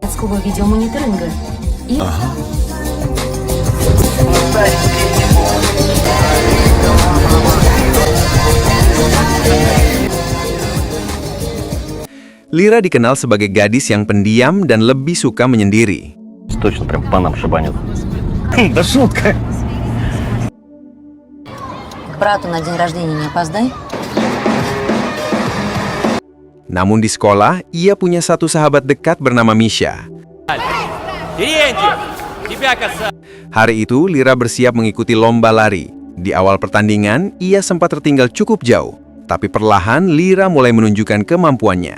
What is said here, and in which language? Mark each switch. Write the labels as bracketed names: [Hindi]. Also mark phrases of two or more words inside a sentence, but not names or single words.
[Indonesian] Lira dikenal sebagai gadis yang pendiam dan lebih suka menyendiri. [Russian] Точно прям по нам шибанет. Да шутка. К брату на день рождения не опоздай. [Indonesian] Namun di sekolah, ia punya satu sahabat dekat bernama Misha. Hari itu, Lira bersiap mengikuti lomba lari. Di awal pertandingan, ia sempat tertinggal cukup jauh. Tapi perlahan, Lira mulai menunjukkan kemampuannya.